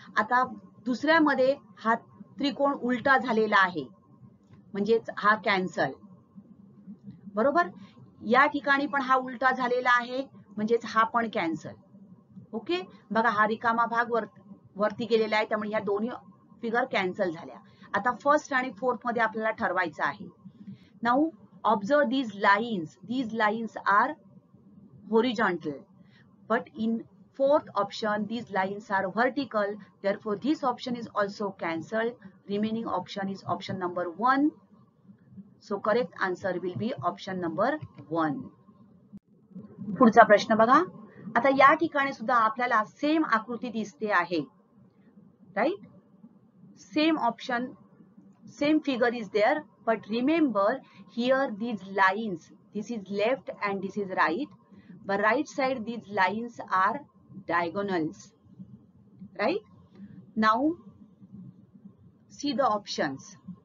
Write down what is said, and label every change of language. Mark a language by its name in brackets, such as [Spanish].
[Marathi] आता दुसऱ्यामध्ये हा त्रिकोण उलटा झालेला आहे, म्हणजेच हा कॅन्सल. बरोबर. या ठिकाणी पण हा उलटा झालेला आहे, म्हणजेच हा पण कॅन्सल. ओके. बघा हा रिकामा भाग वरती गेलेला आहे, त्यामुळे ह्या दोन्ही फिगर कॅन्सल झाल्या. आता फर्स्ट आणि फोर्थ मध्ये आपल्याला ठरवायचं आहे. [English] Now observe these lines. These lines are horizontal, but in fourth option these lines are vertical, therefore this option is also cancelled. Remaining option is option number 1. So correct answer will be option number 1. [Marathi] पुढचा प्रश्न बघा. आता या ठिकाणी सुद्धा आपल्याला same आकृती दिसते आहे. [English] Right. Same option, same figure is there, but remember here these lines, this is left and this is right. But right side these lines are diagonals. Right? Now see the options.